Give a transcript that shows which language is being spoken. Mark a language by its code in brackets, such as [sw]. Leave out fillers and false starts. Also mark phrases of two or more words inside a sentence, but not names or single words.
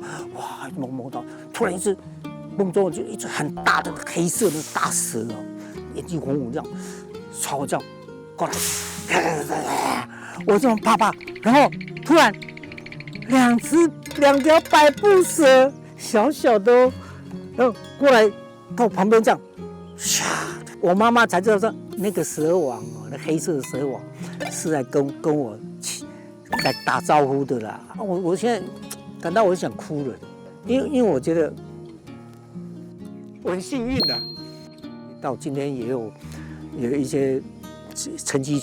[zh] 哇，夢到突然一隻夢中就一隻很大的黑色的大蛇哦，眼睛紅紅這樣，朝我這樣過來。我這麼怕，然後突然兩條百步蛇，小小的，然後過來到我旁邊這樣，唰！我媽媽才知道說那個蛇王哦，那黑色的蛇王是在跟我在打招呼的啦。我現在感到我想哭了，因為我覺得我很幸運的，到今天也有一些成績